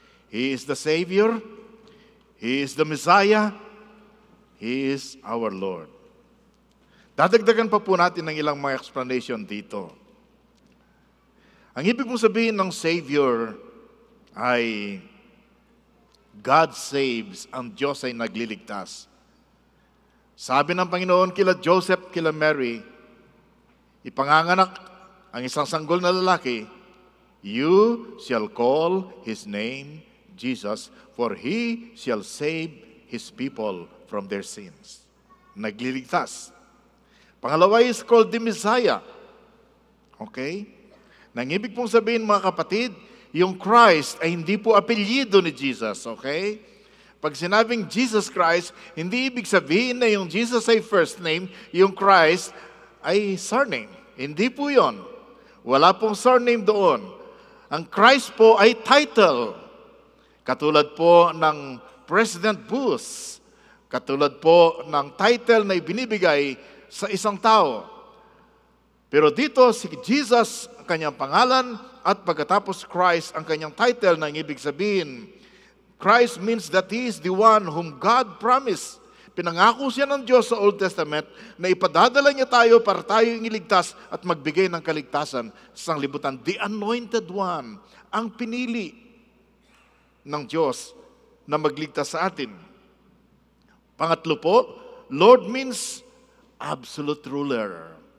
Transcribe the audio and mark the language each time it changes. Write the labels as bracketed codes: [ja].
[en] He is the Savior, He is the Messiah, He is our Lord. [tl] Dadagdagan pa po natin ng ilang mga explanation dito. Ang ibig mong sabihin ng Savior ay God saves, ang Diyos ay nagliligtas. Sabi ng Panginoon kila Joseph, kila Mary, ipanganganak ang isang sanggol na lalaki, [en] you shall call his name Jesus, for he shall save his people from their sins. [tl] Nagliligtas. Pangalawa is called the Messiah. Okay? Nang ibig pong sabihin mga kapatid, yung Christ ay hindi po apelyido ni Jesus, okay? Pag sinabing Jesus Christ, hindi ibig sabihin na yung Jesus ay first name, yung Christ ay surname. Hindi po yon. Wala pong surname doon. Ang Christ po ay title. Katulad po ng President Bush. Katulad po ng title na ibinibigay sa isang tao. Pero dito si Jesus ang kanyang pangalan at pagkatapos Christ ang kanyang title na ibig sabihin. [en] Christ means that He is the one whom God promised. [tl] Pinangako siya ng Diyos sa Old Testament na ipadadala niya tayo para tayo iligtas at magbigay ng kaligtasan sa sanglibutan. [en] The Anointed One, [tl] ang pinili ng Diyos na magligtas sa atin. Pangatlo po, [en] Lord means absolute ruler.